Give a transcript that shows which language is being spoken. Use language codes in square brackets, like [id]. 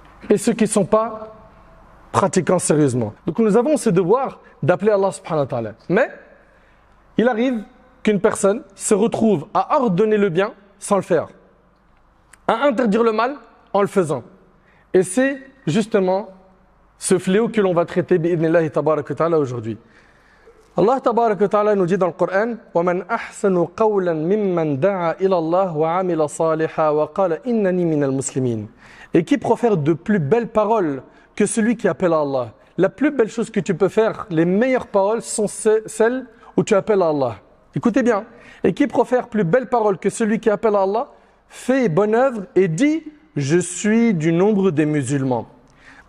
[fr] Et ceux qui ne sont pas pratiquants sérieusement. Donc nous avons ce devoir d'appeler Allah subhanahu wa ta'ala. Mais il arrive qu'une personne se retrouve à ordonner le bien sans le faire, à interdire le mal en le faisant. Et c'est justement ce fléau que l'on va traiter bi'idhnillahi tabarak wa ta'ala aujourd'hui. Allah tabarak wa ta'ala nous dit dans le Coran [ar] وَمَنْ أَحْسَنُ قَوْلًا مِمَّنْ دَعَا إِلَى اللَّهِ وَعَمِلَ صَالِحًا وَقَالَ إِنَّنِي مِنَ الْمُسْلِمِينَ. [fr] Et qui profère de plus belles paroles que celui qui appelle à Allah. La plus belle chose que tu peux faire, les meilleures paroles sont celles où tu appelles à Allah. Écoutez bien. Et qui profère plus belles paroles que celui qui appelle à Allah, fait bonne œuvre et dit « Je suis du nombre des musulmans ».